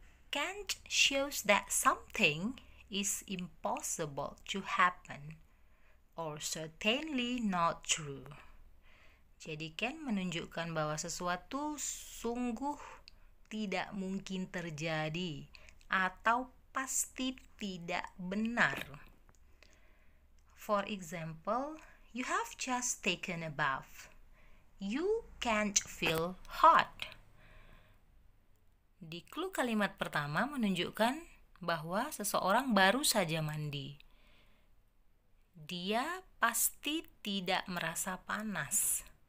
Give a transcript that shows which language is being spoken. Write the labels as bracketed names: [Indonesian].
[English] Can't shows that something is impossible to happen or certainly not true. [Indonesian] Jadi can menunjukkan bahwa sesuatu sungguh tidak mungkin terjadi atau pasti tidak benar. [English] For example, you have just taken a bath. You can't feel hot. [Indonesian] Di clue kalimat pertama menunjukkan bahwa seseorang baru saja mandi. Dia pasti tidak merasa panas.